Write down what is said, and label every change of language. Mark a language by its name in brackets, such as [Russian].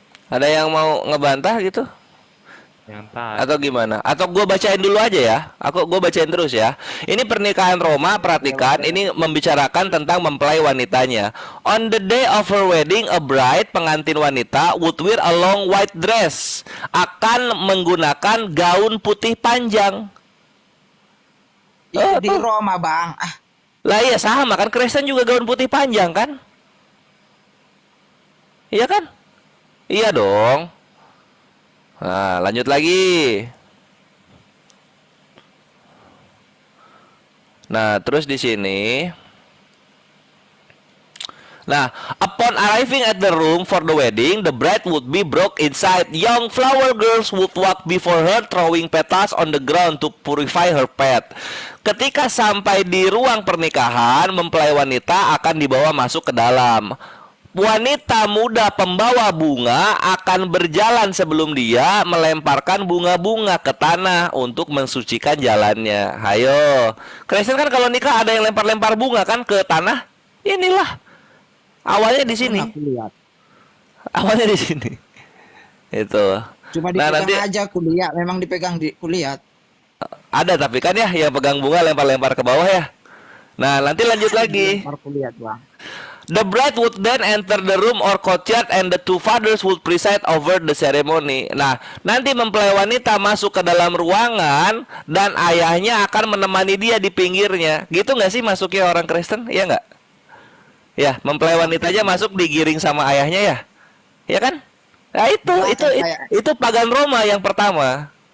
[Indonesian] Ada yang mau ngebantah gitu? Yang tadi. Atau gimana? Atau gue bacain dulu aja ya? Gue bacain terus ya. Ini pernikahan Roma, perhatikan. Ini membicarakan tentang mempelai wanitanya. [English] On the day of her wedding, a bride, [Indonesian] pengantin wanita, [English] would wear a long white dress. [Indonesian] Akan menggunakan gaun putih panjang. Itu di Roma bang. Lah iya sama kan, Kristen juga gaun putih panjang kan? Iya kan? Iya dong. Nah, lanjut lagi. Nah, terus di sini. [English] Nah, upon arriving at the room for the wedding, the bride would be brought inside. Young flower girls would walk before her, throwing petals on the ground to purify her path. [Indonesian] Ketika sampai di ruang pernikahan, mempelai wanita akan dibawa masuk ke dalam. Wanita muda pembawa bunga akan berjalan sebelum dia melemparkan bunga-bunga ke tanah untuk mensucikan jalannya. Hayo, Kristen kan kalau nikah ada yang lempar-lempar bunga kan ke tanah. Inilah awalnya di sini. Aku lihat. Awalnya di sini. Itu. Cuma Nah, dipegang nanti aja kulihat. Memang dipegang di kulihat. ada tapi kan ya yang pegang bunga lempar-lempar ke bawah ya. Nah, nanti lanjut lagi. Aku lihat bang. [English] The bride would then enter the room or courtyard and the two fathers would preside over the ceremony. [Indonesian] Nah, nanti mempelai wanita masuk ke dalam ruangan dan ayahnya akan menemani dia di pinggirnya. Gitu nggak sih masuknya orang Kristen? Iya nggak? Ya, mempelai wanitanya masuk digiring sama ayahnya ya? Ya kan? Nah, itu pagan Roma yang pertama.